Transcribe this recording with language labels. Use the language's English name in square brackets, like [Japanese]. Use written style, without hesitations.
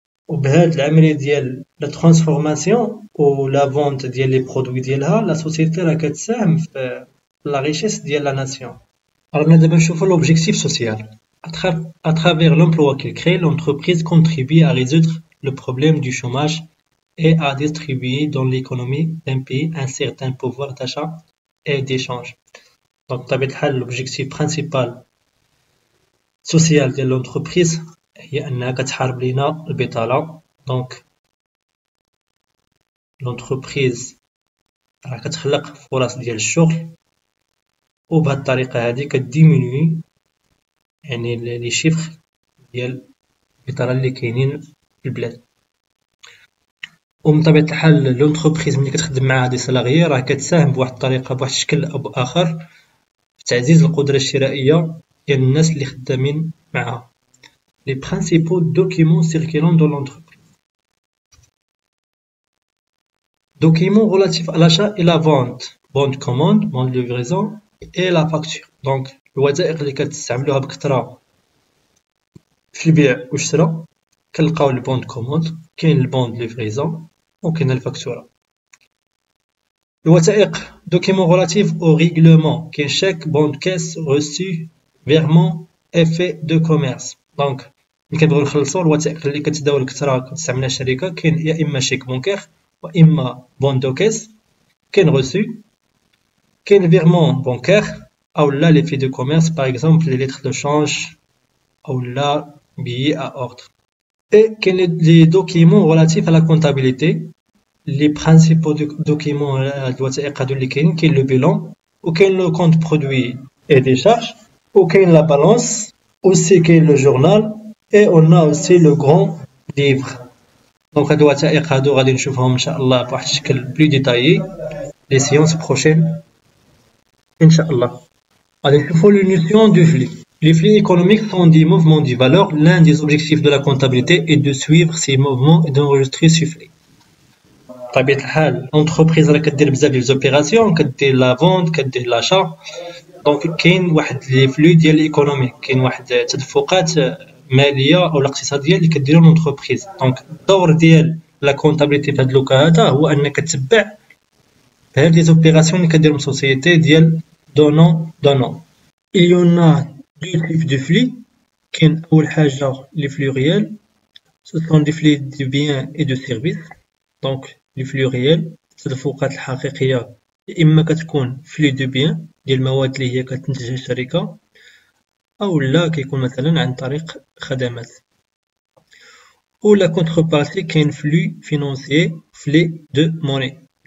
[Arabic] وبهاد العمليه ديال لا ترانسفورماسيون و لا فونت ديال لي برودوي ديالها لا سوسيتي راه كتساهم في لا ريشيس ديال لا ناسيون. رانا دابا نشوفو [French] l'objectif social. À travers l'emploi qu'il crée, l'entreprise contribue à résoudre le problème du chômage et à distribuer dans l'économie d'un pays un certain pouvoir d'achat et d'échange. [Arabic] Donc بطبيعة الحال [French] l'objectif principal social [Arabic] ديال l'entreprise هي أنها كتحارب لينا البطالة. دونك لونتربريز راه كتخلق فرص ديال الشغل وبهاد الطريقة هادي كديمينوي يعني لي شيفر ديال البطالة اللي كاينين في البلاد. ومن طبيعة الحال لونتربريز ملي كتخدم مع دي سالاريي راه كتساهم بواحد الطريقة بواحد الشكل أو بآخر في تعزيز القدرة الشرائية ديال الناس اللي خدامين معها. [French] Les principaux documents circulant dans l'entreprise. Documents relatifs à l'achat et la vente. Bon de commande, bon de livraison et la facture. [Arabic] Donc, الوثائق اللي كتستعملوها بكثرة في البيع والشراء كنلقاو البون de commande, كاين البون de livraison وكاين الفاكتورة. [French] الوثائق documents relatifs au règlement, كاين chèque, bon de caisse, reçu, virement, effet de commerce. [Arabic] Donc, ملي كنبغيو نخلصو الوثائق اللي كتداول كثرة كتستعملها الشركة كاين يا إما شيك بونكير وإما بون دو كيس كاين غوسو كاين فيرمون بونكير أو لا لي في دو كوميرس باغ اكزومبل لي ليتر دو شانج أو لا بيي أ أوردر. إي كاين لي دوكيمون غولاتيف على كونطابيليتي. لي برينسيبو دوكيمون هاد الوثائق هادو اللي كاين لو بيلون وكاين لو كونت برودوي اي دي شارج وكاين لا بالونس أوسي كاين لو جورنال [French] et on a aussi le grand livre. [Arabic] Donc هاد الوثائق هادو غادي نشوفهم ان شاء الله بواحد الشكل بلو ديتايي لي سيونس بروشين ان شاء الله. غادي نشوفو لي نوسيون دو فلي. [French] Les flux économiques sont des mouvements de valeur. L'un des objectifs de la comptabilité est de suivre ces mouvements et d'enregistrer ce flux. [Arabic] بطبيعة الحال l'entreprise راه كدير بزاف ديال زوبيراسيون كدير لا فونت كدير لاشا دونك كاين واحد لي فلو ديال الايكونوميك كاين واحد تدفقات ماليه او الاقتصاديه اللي كديرها لونتربريز. دونك الدور ديال لا كونطابيليتي في هاد لوكا هذا هو انك تتبع هاد لي زوبيراسيون اللي كديرهم سوسيتي ديال دونون. [French] il y en a deux types de flux. [Arabic] كاين اول حاجه لي فلو ريال [French] ce sont des flux de biens et de services. [Arabic] دونك لي فلو ريال التدفقات الحقيقيه يا اما كتكون فلو دو بيان ديال المواد اللي هي كتنتجها الشركه أو لا كيكون مثلا عن طريق خدمات. و لا كونتربارتي كاين فلو فينونسيي فلي دو موني.